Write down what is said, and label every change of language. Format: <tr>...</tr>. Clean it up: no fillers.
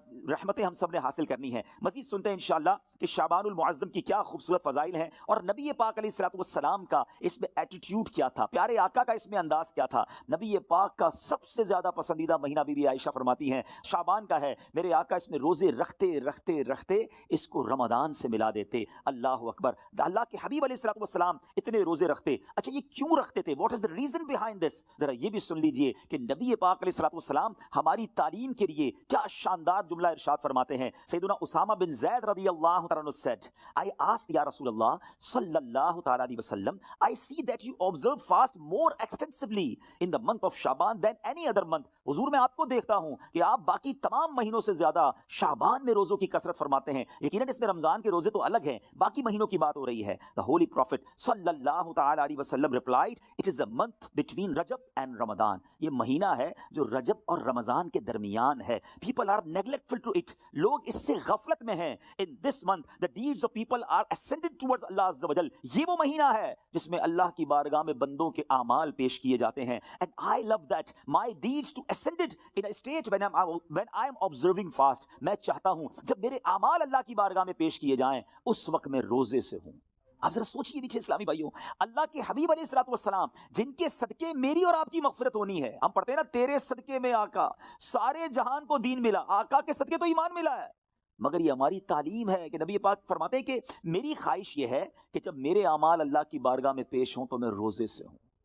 <ur>رحمتیں ہم سب نے حاصل کرنی ہیں۔ مزید سنتے ہیں انشاءاللہ کہ شعبان المعظم کی کیا خوبصورت فضائل ہیں اور نبی پاک علیہ الصلوۃ والسلام کا اس میں ایٹیٹیوڈ کیا تھا، پیارے آقا کا اس میں انداز کیا تھا۔ نبی پاک کا سب سے زیادہ پسندیدہ مہینہ بی بی عائشہ فرماتی ہیں شعبان کا ہے۔ میرے آقا اس میں روزے رکھتے رکھتے رکھتے اس کو رمضان سے ملا دیتے۔ اللہ اکبر، اللہ کے حبیب علیہ الصلوۃ والسلام اتنے روزے رکھتے۔ اچھا یہ کیوں رکھتے تھے؟</ur> <en>What is the reason behind this?</en> <ur>ذرا یہ بھی سن لیجیے۔ کیجئے کہ نبی پاک علیہ الصلوۃ والسلام ہماری تعلیم کے لیے کیا شاندار جملہ ارشاد فرماتے ہیں.</ur> <en>سیدنا اسامہ بن زید رضی اللہ تعالیٰ عنہ said, I asked یا رسول اللہ صلی اللہ تعالیٰ علیہ وسلم, I see that you observe fast more extensively in the month of Shaban than any other month.</en> <ur>حضور میں آپ کو دیکھتا ہوں کہ آپ باقی تمام مہینوں سے زیادہ شعبان میں روزوں کی کثرت فرماتے ہیں. یقیناً اس میں رمضان کے روزے تو الگ ہیں, باقی مہینوں کی بات ہو رہی ہے.</ur> <en>The Holy Prophet صلی اللہ تعالیٰ علیہ وسلم replied, it is a month between Rajab and Ramadan.</en> <ur>یہ مہینہ ہے جو رجب اور رمضان کے درمیان ہے.</ur> <en>People are neglectful to it.</en> <ur>لوگ اس سے غفلت میں ہیں.</ur> <en>In this month the deeds of people are ascended towards Allah Azza wa Jal.</en> <ur>یہ وہ مہینہ ہے جس میں اللہ کی بارگاہ میں بندوں کے اعمال پیش کیے جاتے ہیں.</ur> <en>And I love that my deeds to ascended in a state when I am observing fast.</en> <ur>میں چاہتا ہوں جب میرے اعمال اللہ کی بارگاہ میں پیش کیے جائیں اس وقت میں روزے سے ہوں. آپ ذرا سوچئے میٹھے اسلامی بھائیوں, اللہ کے حبیب علیہ الصلوۃ والسلام جن کے صدقے میری اور آپ کی مغفرت ہونی ہے. ہم پڑھتے ہیں نا, تیرے صدقے میں آقا سارے جہان کو دین ملا. آقا کے صدقے تو ایمان ملا ہے, مگر یہ ہماری تعلیم ہے کہ نبی پاک فرماتے ہیں کہ میری خواہش یہ ہے کہ جب میرے اعمال اللہ کی بارگاہ میں پیش ہوں تو میں روزے سے ہوں.</ur>